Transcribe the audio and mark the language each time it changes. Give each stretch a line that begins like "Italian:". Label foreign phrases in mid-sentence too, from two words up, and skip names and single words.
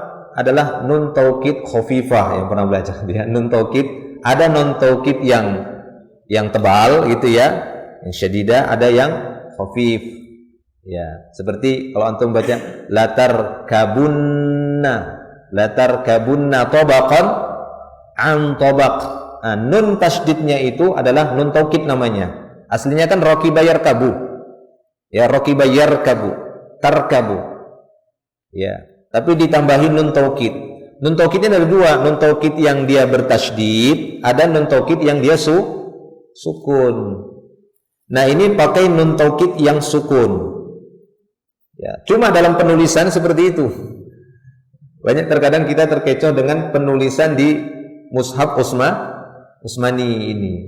Indonesian: Adalah nun taukid khafifah, yang pernah belajar dia. Nun taukid, ada nun taukid yang tebal gitu ya, yang syadidah, ada yang khafif Ya, seperti kalau antum baca
Arabic: لتركبن طبقا عن طبق.
Indonesian: Nah, nun tasydidnya itu adalah nun taukid namanya. Aslinya kan
Arabic: ركب يركب.
Indonesian: Ya,
Arabic: ركب يركب تركب.
Indonesian: Ya, tapi ditambahin nun taukid. Nun taukidnya ada dua, nun taukid yang dia bertasydid, ada nun taukid yang dia sukun. Nah, ini pakai nun taukid yang sukun. Ya, cuma dalam penulisan seperti itu. Banyak terkadang kita terkecoh dengan penulisan di mushaf Utsmani ini.